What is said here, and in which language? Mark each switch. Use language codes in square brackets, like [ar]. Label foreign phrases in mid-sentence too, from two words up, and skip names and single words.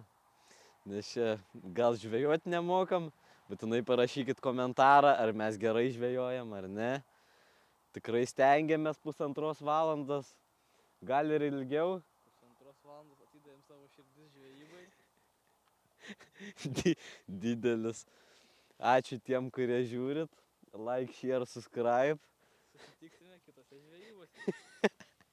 [lt] Nes čia gal žvejot nemokam, būtinai parašykit komentarą, ar mes gerai žvejojam ar ne. Tikrai stengiamės 1,5 valandos, gal ir ilgiau. 1,5 valandos atidavėm savo širdis žvejybai. Didelis. Ačiū tiem, kurie žiūrit. [en] Like, share, subscribe. [lt] Susitiksime kitose žvejybose.